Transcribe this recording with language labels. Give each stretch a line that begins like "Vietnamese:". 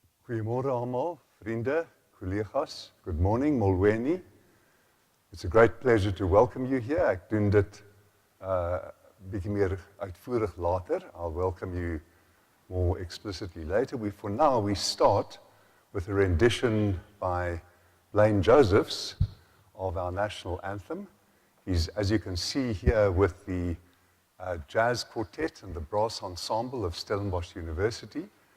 Afrikaans: Goeiemôre almal, vriende, collega's.
English: Good morning,
Xhosa: Molweni.
English: It's a great pleasure to welcome you here.
Afrikaans: Ek doen dit bietjie meer uitvoerig later.
English: I'll welcome you more explicitly later. For now, we start with a rendition by Blaine Josephs of our national anthem. He's, as you can see here, with the jazz quartet and the brass ensemble of Stellenbosch University.